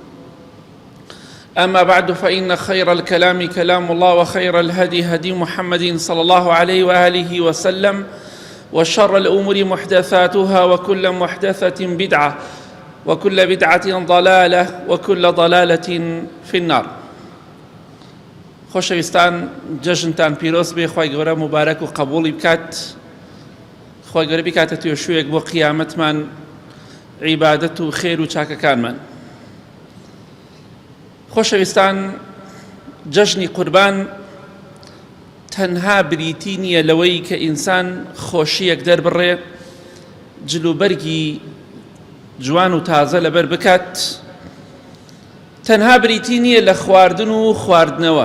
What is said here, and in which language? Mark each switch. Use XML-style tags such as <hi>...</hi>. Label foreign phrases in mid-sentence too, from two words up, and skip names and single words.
<ar>أما بعد، فإن خير الكلام كلام الله، وخير الهدي هدي محمد صلى الله عليه وآله وسلم، وشر الأمور محدثاتها، وكل محدثة بدعة، وكل بدعة ضلالة، وكل ضلالة في النار.</ar> <ckb>خۆشەویستان، جەژنتان پیرۆز بێ، خوای گەورە مبارەک و قبوڵی بکات، خوای گەورە بیکاتە توێشوویەک بۆ قیامەتمان، عیبادەت و خێر و چاکەکانمان. خۆشەویستان، جەژنی قوربان تەنها بریتی نییە لەوەی کە ئینسان خۆشیەک دەربڕێ، جلوبەرگی جوان و تازە لەبەر بکات، تەنها بریتی نییە لە خواردن و خواردنەوە.</ckb>